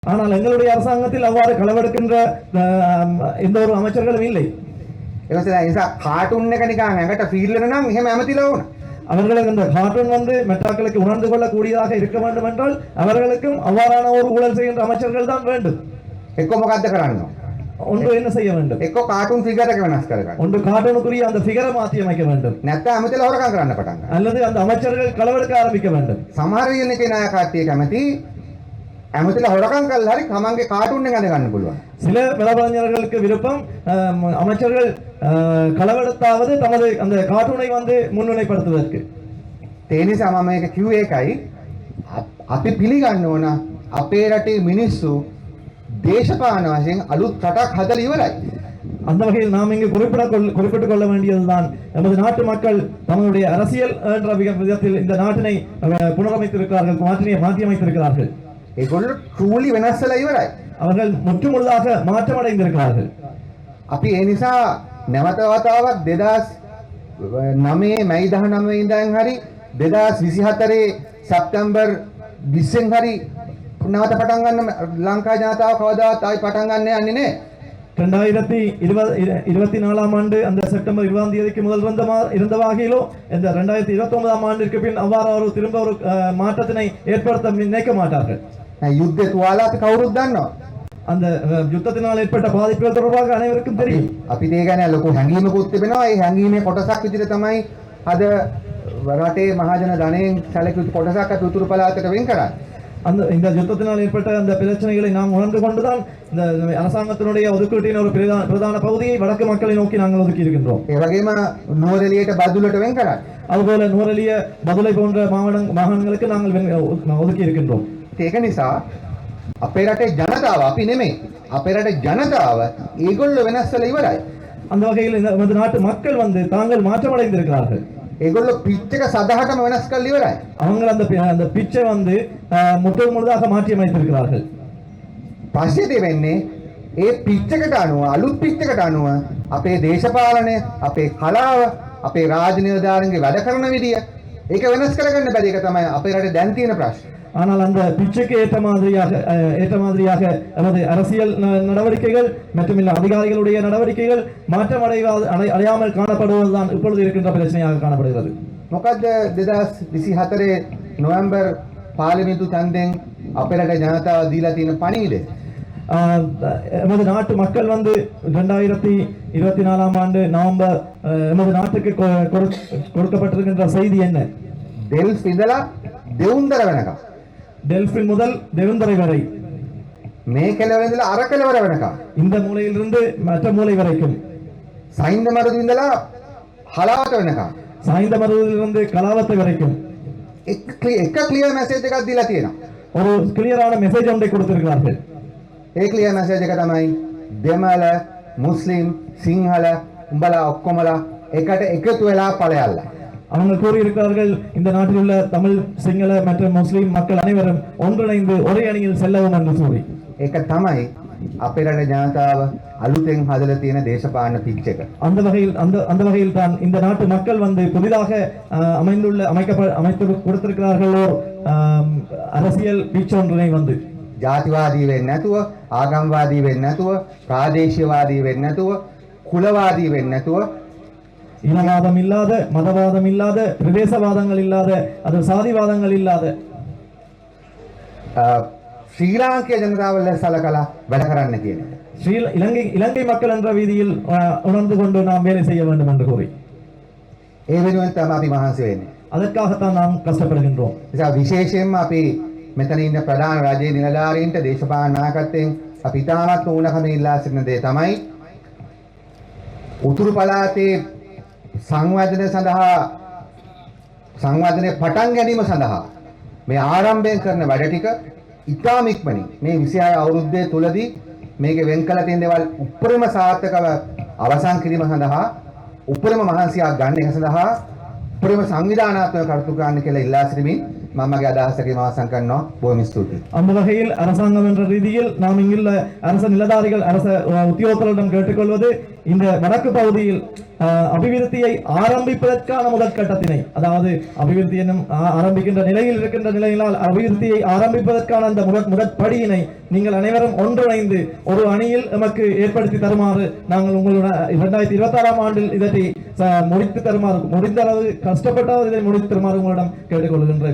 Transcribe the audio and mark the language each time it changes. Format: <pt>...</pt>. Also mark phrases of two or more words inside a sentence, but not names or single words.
<ta>ஆனால் எங்களுடைய அரசாங்கத்தில் அவ்வாறு களவெடுக்கின்ற எந்த ஒரு அமைச்சர்களும் இல்லை.</ta> <si>කාටුන් එක නිකන් ඇඟට ෆීල් වෙන නම් එහෙම ඇමතිලා වුණා.</si> <ta>அவர்களுக்கு இந்த கார்ட்டூன் வந்து மெட்ராக்களுக்கு உணர்ந்து கொள்ளக்கூடியதாக இருக்க வேண்டும் என்றால் அவர்களுக்கும் அவ்வாறான ஒரு ஊழல் செய்கின்ற அமைச்சர்கள் தான் வேண்டும்.</ta> <si>එක්ක මොකද්ද කරන්න ඕන?</si> <ta>ஒன்று என்ன செய்ய வேண்டும்?</ta> <si>එක්ක</si> <en>cartoon figure</en> <si>එක වෙනස් කරගන්න.</si> <ta>ஒன்று கார்ட்டூனுக்குரிய அந்த ஃபிகரை மாற்றி அமைக்க வேண்டும்.</ta> <si>නැත්නම් ඇමතිලා හොරකම් කරන්න පටන් ගන්න.</si> <ta>அல்லது அந்த அமைச்சர்கள் களவெடுக்க ஆரம்பிக்க வேண்டும்.</ta> <si>සමහර වෙලෙක නාය කට්ටිය කැමති ඇමතිලා හොරකම් කරලා හරි තමන්ගේ කාටුන් එක අඳ ගන්න පුළුවන්.</si> <ta>சில விளம்பரங்களுக்கு விருப்பம் அமைச்சர்கள் களவெடுத்தாவது தமது அந்த கார்ட்டூனை வந்து முன்னிலைப்படுத்துவதற்கு.</ta> <si>ඒ නිසා මම මේක කිව්වේ ඒකයි අපි පිළිගන්න ඕන අපේ රටේ මිනිස්සු දේශපාලන වශයෙන් අලුත් රටක් හදලා ඉවරයි.</si> <ta>அந்த வகையில் நாம் இங்கு குறிப்பிட்டுக் கொள்ள வேண்டியதுதான் நமது நாட்டு மக்கள் தங்களுடைய அரசியல் என்ற விதத்தில் இந்த நாட்டினை புனரமைத்திருக்கிறார்கள், மாற்றி அமைத்திருக்கிறார்கள்.</ta> <si>ඒගොල්ලෝ ට්‍රූලි වෙනස් වෙලා ඉවරයි.</si> <ta>அவர்கள் முற்றுமுழுதாக மாற்றமடைந்திருக்கிறார்கள்.</ta> <si>අපි ඒ නිසා නැවත වතාවක් 2009 මැයි 19 ඉඳන් හරි 2024 සැප්තැම්බර් 20 හරි නැවත පටන් ගන්න ලංකා ජනතාව කවදාවත් ආයි පටන් ගන්න යන්නේ නැහැ.</si> <ta>2024 ஆண்டு அந்த செப்டம்பர் 20ஆம் தேதிக்கு முதல் இருந்த வகையிலோ இந்த 2029ஆம் ஆண்டிற்கு பின் அவ்வாறு ஒரு திரும்ப ஒரு மாற்றத்தினை ஏற்படுத்த நினைக்க மாட்டார்கள்.</ta> <si>யுத்த තුවාලා අපි කවුරුත් දන්නවා.</si> <ta>அந்த யுத்தத்தினால் ஏற்பட்ட பாதிப்புகள் தொடர்பாக அனைவருக்கும் தெரியும்.</ta> <si>අපි ඒ ගැන ලොකු හැඟීමකුත් තිබෙනවා. ඒ හැඟීමේ කොටසක් විදිහට තමයි අද රටේ මහජන ධනයෙන් සැලකුණු කොටසක් අත උතුරු පළාතට වෙන් කරන්නේ.</si> <ta>இந்த யுத்தத்தினால் ஏற்பட்ட அந்த பிரச்சனைகளை நாம் உணர்ந்து கொண்டுதான் இந்த அரசாங்கத்தினுடைய ஒதுக்கீட்டின் ஒரு பிரதான பகுதியை வடக்கு மக்களை நோக்கி நாங்கள் ஒதுக்கி இருக்கின்றோம்.</ta> <si>ඒ වගේම නෝරෙලියට බදුලට වෙන් කරන්නේ.</si> <ta>அதுபோல நூரெலிய பதுளை போன்ற மாகாணங்களுக்கு நாங்கள் ஒதுக்கி இருக்கின்றோம்.</ta> <si>ඒක නිසා අපේ රටේ ජනතාව අපි නෙමෙයි. අපේ රටේ ජනතාව ඒගොල්ලෝ වෙනස් වෙලා ඉවරයි.</si> <ta>அந்த வகையில் நமது நாட்டு மக்கள் வந்து தாங்கள் மாற்றமடைந்திருக்கிறார்கள்.</ta> <si>ඒගොල්ලෝ පිච් එක සදහටම වෙනස් කරලා ඉවරයි.</si> <ta>அவங்க அந்த பிச்சை வந்து முழுதாக மாற்றி அமைத்திருக்கிறார்கள்.</ta> <si>ප්‍රශ්නේ දෙන්නේ ඒ පිච් එකට අනුව අලුත් පිච් එකට අනුව අපේ දේශපාලනය, අපේ කලාව, අපේ රාජ්‍ය නිලධාරීන්ගේ වැඩ කරන විදිය ඒක වෙනස් කරගන්න බැරි එක තමයි අපේ රටේ දැන් තියෙන ප්‍රශ්නේ.</si> <ta>ஆனால் அந்த பிச்சைக்கு ஏற்ற மாதிரியாக நமது அரசியல் நடவடிக்கைகள் மற்றும் அதிகாரிகளுடைய நடவடிக்கைகள் மாற்றம் அடையாமல் காணப்படுவதுதான் இப்பொழுது இருக்கின்ற பிரச்சனையாக காணப்படுகிறது.</ta> <si>මොකද 2024 නොවැම්බර් පාර්ලිමේන්තු ඡන්දෙන් අපේ රටේ ජනතාව දීලා තියෙන පණිවිඩය</si> <ta>நமது நாட்டு மக்கள் வந்து 2024ஆம் ஆண்டு நவம்பர் நமது நாட்டுக்கு கொடுக்கப்பட்டிருக்கின்ற செய்தி என்ன?</ta> <si>டெல்ஃப் ඉඳලා දෙවුන්දර වෙනකම්,</si> <ta>டெல்ஃபின் முதல் தேவந்தரை வரை,</ta> <si>මේ කෙළවර ඉඳලා අර කෙළවර වෙනකම්,</si> <ta>இந்த மூலையிலிருந்து மற்ற மூலை வரைக்கும்,</ta> <si>සයින්ද මරුද ඉඳලා හලාවත වෙනකම්,</si> <ta>சாய்ந்த மருதிலிருந்து கலாவத்தை வரைக்கும்</ta> <si>එක</si> <en>clear message</en> <si>එකක් දීලා තියෙනවා.</si> <ta>ஒரு கிளியரான மெசேஜ் ஒன்றை கொடுத்திருக்கிறார்கள்.</ta> <si>ඒ</si> <en>clear message</en> <si>එක තමයි දෙමළ, මුස්ලිම්, සිංහල උඹලා ඔක්කොමලා එකට එකතු වෙලා ඵලයල්ලා.</si> <ta>அவங்க கூறியிருக்கிறார்கள், இந்த நாட்டில் உள்ள தமிழ், சிங்கள மற்றும் முஸ்லிம் மக்கள் அனைவரும் ஒன்றிணைந்து ஒரே அணியில் செல்லவும் என்று சொல்லி.</ta> <si>ඒක තමයි අපේ රටේ ජනතාව අලුතෙන් හදලා තියෙන දේශපාලන පිච් එක.</si> <ta>அந்த வகையில் தான் இந்த நாட்டு மக்கள் வந்து புதிதாக அமைத்து கொடுத்திருக்கிறார்கள் அரசியல் பிச் ஒன்றினை வந்து</ta> <si>ජාතිවාදී වෙන්නේ නැතුව, ආගම්වාදී වෙන්නේ නැතුව, ප්‍රාදේශීයවාදී වෙන්නේ නැතුව, කුලවාදී වෙන්නේ නැතුව,</si> <ta>இனவாதம் இல்லாத, மதவாதம் இல்லாத, பிரதேசவாதங்கள் இல்லாத, அது சாதிவாதங்கள் இல்லாத</ta> <si>ශ්‍රී ලාංකේය ජනතාව සලකලා වැඩ කරන්න කියන එක.</si> <ta>இலங்கை மக்கள் என்ற வீதியில் உணர்ந்து கொண்டு நாம் வேலை செய்ய வேண்டும் என்று கூறி</ta> <si>ඒ වෙනුවෙන් තමයි අපි මහන්සි වෙන්නේ.</si> <ta>அதற்காகத்தான் நாம் கஷ்டப்படுகின்றோம்.</ta> <si>නිසා විශේෂයෙන්ම අපි මෙතන ඉන්න ප්‍රධාන රජයේ නිලධාරීන්ට, දේශපාලන නායකත්වයෙන් අපි ඉතාමත් ඕනකම ඉල්ලා සිටින දේ තමයි උතුරු පළාතේ සංවර්ධනය පටන් ගැනීම සඳහා මේ ආරම්භයෙන් කරන වැඩ ටික ඉතාම ඉක්මනින් මේ 26 අවුරුද්දේ තුලදී මේකේ වෙන් කළ තියෙන දේවල් උපරිම සාර්ථකව අවසන් කිරීම සඳහා උපරිම මහන්සියක් ගන්න එක සඳහා උපරිම සංවිධානාත්මක කටයුතු කරන්න කියලා ඉල්ලා සිටිමින් මම මගේ අදහසකින් අවසන් කරනවා. බොහොම ස්තුතියි.</si> <ta>அந்த வகையில் அரசாங்கம் என்ற ரீதியில் நாம் இங்குள்ள அரச நிலதாரிகள், அரச உத்தியோகத்தர்களிடம் கேட்டுக்கொள்வது, இந்த வடக்கு பகுதியில் அபிவிருத்தியை ஆரம்பிப்பதற்கான முதற்கட்டத்தினை, அதாவது அபிவிருத்தி என்னும் ஆரம்பிக்கின்ற நிலையில் இருக்கின்ற நிலையினால் அபிவிருத்தியை ஆரம்பிப்பதற்கான அந்த முதற்படியினை நீங்கள் அனைவரும் ஒன்றிணைந்து ஒரு அணியில் நமக்கு ஏற்படுத்தி தருமாறு நாங்கள் உங்களுடன் 2026ஆம் ஆண்டில் இதனை முடித்து தருமாறு, முடிந்த அளவு கஷ்டப்பட்டால் இதை முடித்து தருமாறு உங்களிடம் கேட்டுக்கொள்கின்றேன்.</ta>